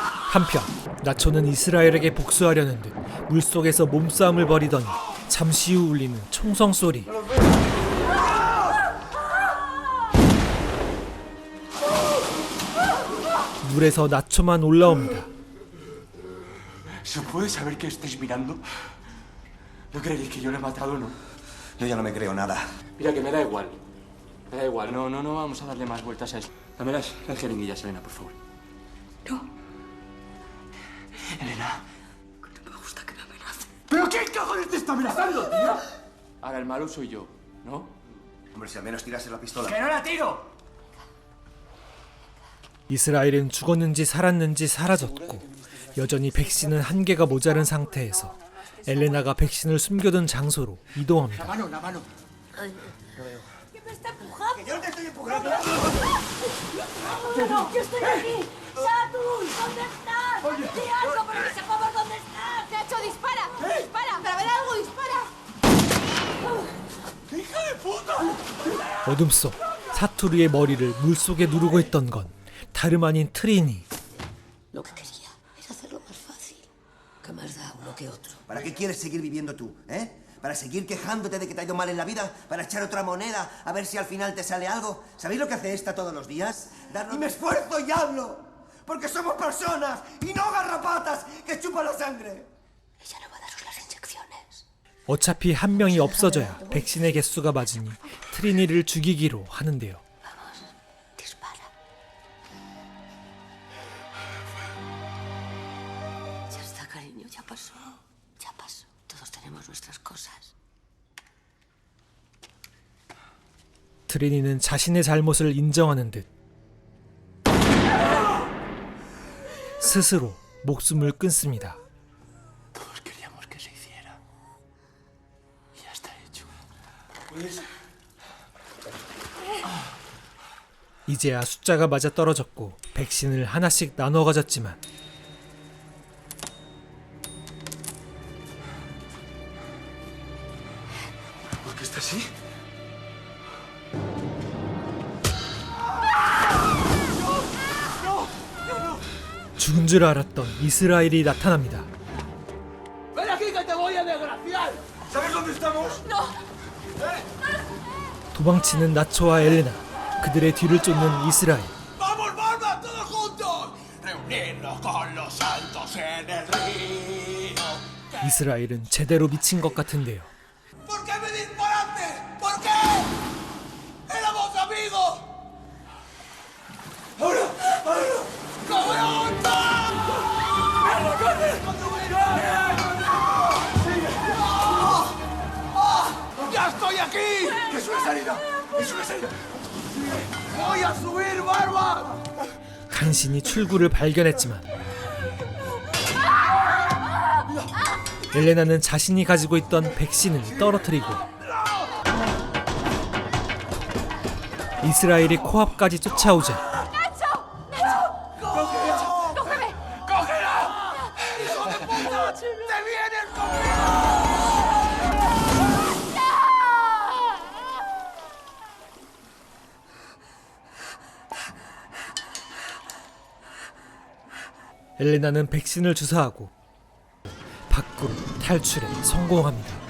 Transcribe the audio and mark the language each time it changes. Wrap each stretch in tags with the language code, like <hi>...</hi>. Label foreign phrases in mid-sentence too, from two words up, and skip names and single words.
<ko>한편 나초는 이스라엘에게 복수하려는 듯 물속에서 몸싸움을 벌이더니 잠시 후 울리는 총성 소리. 물에서 나초만 올라옵니다.</ko> <es>¿Se puede saber qué estáis mirando? ¿No creéis que yo le he matado o no? Yo ya no me creo nada. Mira, que me da igual. Me da igual. No vamos a darle más vueltas a esto. Dame las jeringuillas, Elena, por favor. No, Elena. que no me gusta que me amenacen. ¿Pero qué cojones te está amenazando, tío? Ahora el malo soy yo, ¿no? Hombre, si al menos tirase la pistola. ¡Que no la tiro!</es> <ko>이스라엘은 죽었는지 살았는지 사라졌고 여전히 백신은 한 개가 모자른 상태에서 엘레나가 백신을 숨겨둔 장소로 이동합니다.</ko> <es>La mano. ¿Qué me está empujando? ¡Que yo no te estoy empujando! ¡No, que estoy aquí! ¡Saturn! ¿Dónde estás? ¡Di algo para que sepamos dónde estás! Nacho, dispara. Dispara. Para ver algo, dispara.</es> <ko>어둠 속 사투리의 머리를 물속에 누르고 있던 건 다름 아닌 트리니.</ko> <es>Lo que quería es hacerlo más fácil. ¿Qué más da uno que otro? ¿Para qué quieres seguir viviendo tú, eh? ¿Para seguir quejándote de que te ha ido mal en la vida? ¿Para echar otra moneda a ver si al final te sale algo? ¿Sabéis lo que hace esta todos los días? Y me esfuerzo y hablo. Porque somos personas y no garrapatas que chupan la sangre. Ella no va a daros las inyecciones.</es> <ko>어차피 한 명이 없어져야 백신의 개수가 맞으니 트리니를 죽이기로 하는데요.</ko> <es>Vamos, dispara. Ya está, cariño, ya pasó. Ya pasó. Todos tenemos nuestras cosas.</es> <ko>트리니는 자신의 잘못을 인정하는 듯 스스로 목숨을 끊습니다.</ko> <es>Todos queríamos que se hiciera. Y ya está hecho.</es> <ko>이제야 숫자가 맞아 떨어졌고 백신을 하나씩 나눠 가졌지만</ko> <es>¿Por qué está así?</es> <ko>죽은 줄 알았던 이스라엘이 나타납니다.</ko> <es>¡Ven aquí que te voy a desgraciar! ¿Sabes dónde estamos?</es> <ko>도망치는 나초와 엘레나, 그들의 뒤를 쫓는 이스라엘.</ko> <es>¡Vamos, Barba, todos juntos! ¡Reunirnos con los santos en el río!</es> <ko>이스라엘은 제대로 미친 것 같은데요.</ko> <es>¿Por qué me disparaste? ¿Por qué? ¡Éramos amigos! ¡Ahora! ¡Cabrón! ¡Mierda, corre! ¡Ya estoy aquí! ¡Es una salida! ¡Es una salida! ¡Voy a subir, Barba!</es> <ko>간신히 출구를 발견했지만 엘레나는 자신이 가지고 있던 백신을 떨어뜨리고 이스라엘이 코앞까지 쫓아오자</ko> <es>¡Cógela! ¡Hijo de puta! ¡Te vienes conmigo!</es> <ko>엘레나는 백신을 주사하고 밖으로 탈출에 성공합니다.</ko>